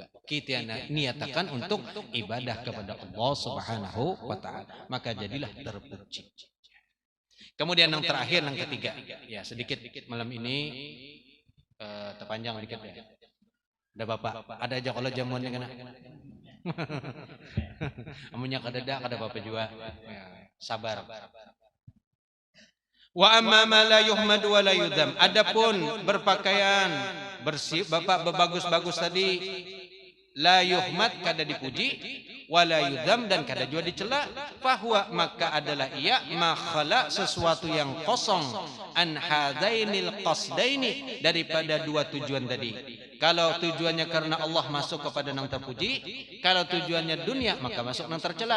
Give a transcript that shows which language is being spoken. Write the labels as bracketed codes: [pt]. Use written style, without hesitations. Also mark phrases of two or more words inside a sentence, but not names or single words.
[id] Kita niatakan untuk ibadah kepada Allah [ar] سبحانه وتعالى, [id] maka jadilah terpuji. Kemudian yang terakhir, yang ketiga, ya sedikit malam ini terpanjang sedikit ya. [bjn] Ada bapak, ada aja kalau jamuannya kena. Amunnya kadada, kada bapak juga. Sabar. [ar] وأما ما لا يحمد ولا يذم. [bjn] Adapun berpakaian bersih, bapak berbagus-bagus tadi, [ar] لا يحمد, [bjn] kada dipuji, [ar] ولا يذم, [bjn] dan kada juga dicela, fahuwa, maka adalah ia makhala, sesuatu yang kosong, [ar] عن هذين القصدين, [bjn] daripada dua tujuan tadi. [id] Kalau tujuannya karena Allah, masuk kepada yang terpuji. Kalau tujuannya dunia, maka masuk yang tercela.